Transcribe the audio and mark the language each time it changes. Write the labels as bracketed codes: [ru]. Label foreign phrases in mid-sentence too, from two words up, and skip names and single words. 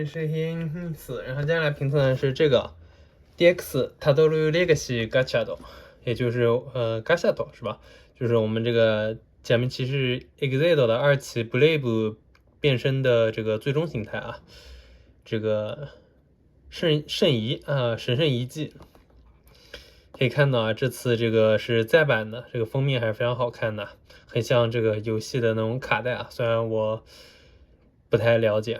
[zh] 是黑四，然后接下来评测的是这个 DX タドルレガシガチャド，也就是ガシャド是吧？就是我们这个假面骑士 EXID 的2期 Brave 变身的这个最终形态啊，这个圣遗啊，神圣遗迹。可以看到啊，这次这个是再版的，这个封面还是非常好看的，很像这个游戏的那种卡带啊，虽然我不太了解。